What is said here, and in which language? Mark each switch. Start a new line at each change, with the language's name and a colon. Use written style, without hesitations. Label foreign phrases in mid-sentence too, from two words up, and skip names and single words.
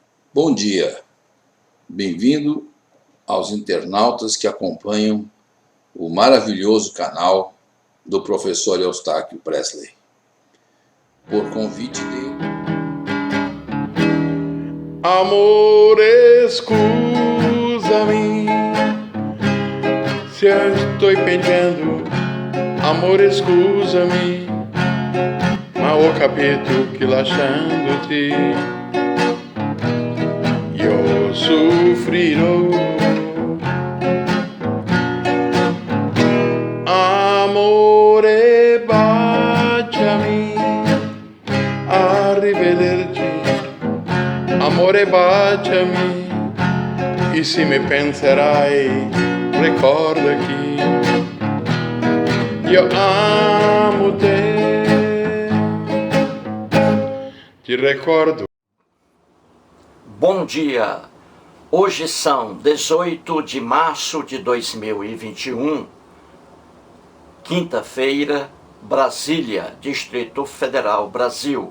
Portuguese: Bom dia, bem-vindo aos internautas que acompanham o maravilhoso canal do professor Eustáquio Presley. Por convite dele.
Italian: Amore, scusami se
Portuguese: eu estou perdendo.
Italian: Amore, scusami, ma ho capito che lasciandoti io soffrirò. Amore, baciami, arrivederci. Amore, baciami, e se mi penserai, ricorda che io amo te.
Portuguese: Te recordo. Bom dia! Hoje são 18 de março de 2021, quinta-feira, Brasília, Distrito Federal, Brasil.